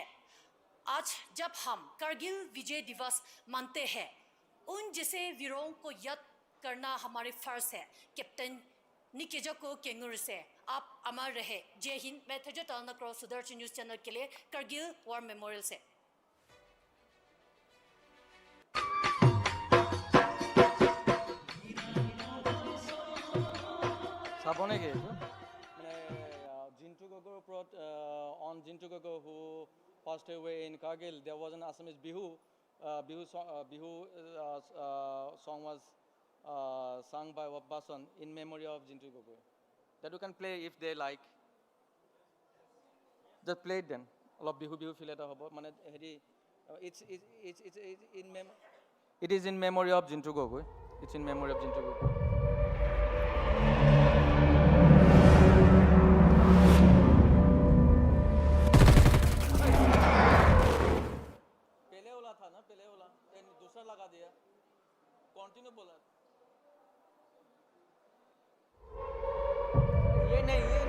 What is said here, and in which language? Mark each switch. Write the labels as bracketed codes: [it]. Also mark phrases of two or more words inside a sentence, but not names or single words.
[hi] आज जब हम कारगिल विजय दिवस मानते हैं, उन जैसे वीरों को याद करना हमारी फर्ज है। कैप्टन निकेजको केंगुरुसे आप अमर रहे। जय हिंद। मैं थजता नक्रो सुदर्शन न्यूज चैनल के लिए कारगिल वॉर मेमोरियल से। [as] চাবনে কি মানে জিন্টু গগৈৰ ওপৰত [en] on Jintu Gogoi who passed away in Kargil, there was an Assamese bihu song was sung by Wabbasan in memory of Jintu Gogoi. That you can play if they like. Just play it then. [as] অলপ বিহু ফিল এটা হ'ব মানে হেৰি [en] it's in it is in memory of Jintu Gogoi. It's in memory of Jintu Gogoi. [hi] लगा दिया कंटिन्यू बोला ये नहीं